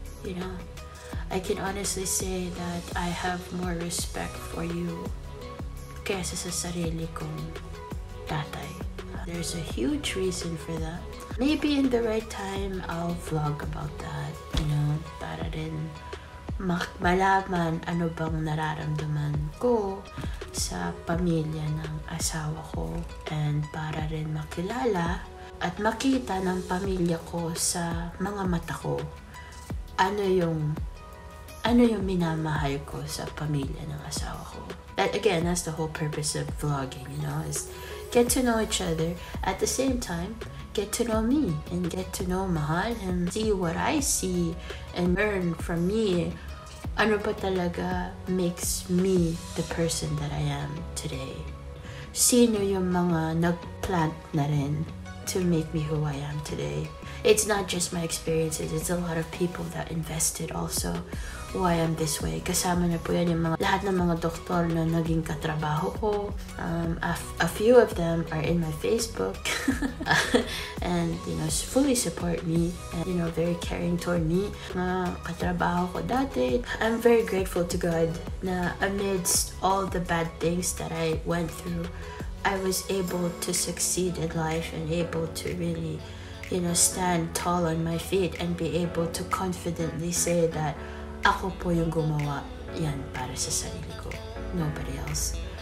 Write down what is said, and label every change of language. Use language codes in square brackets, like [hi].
[en] You know, I can honestly say that I have more respect for you [tl] kaysa sa sarili kong tatay. [en] There's a huge reason for that. Maybe in the right time, I'll vlog about that, you know, [tl] para rin malaman ano bang nararamdaman ko sa pamilya ng asawa ko, and para rin makilala at makita ng pamilya ko sa mga mata ko ano yung minamahal ko sa pamilya ng asawa ko. [en] That, again, that's the whole purpose of vlogging, you know, is get to know each other, at the same time get to know me and get to know Mahal and see what I see and learn from me. [tl] Ano ba talaga [en] makes me the person that I am today? [tl] Sino yung mga nagplant na rin [en] to make me who I am today? It's not just my experiences, it's a lot of people that invested also why I'm this way. [tl] Kasama na po yan yung lahat ng mga doktor na naging katrabaho ko. [en] A few of them are in my Facebook and, you know, fully support me and, you know, very caring toward me. [tl] Mga katrabaho ko dati. [en] I'm very grateful to God na amidst all the bad things that I went through, I was able to succeed in life and able to really, you know, stand tall on my feet and be able to confidently say that [tl] ako po yung gumawa yan para sa sarili ko. [en] nobody else.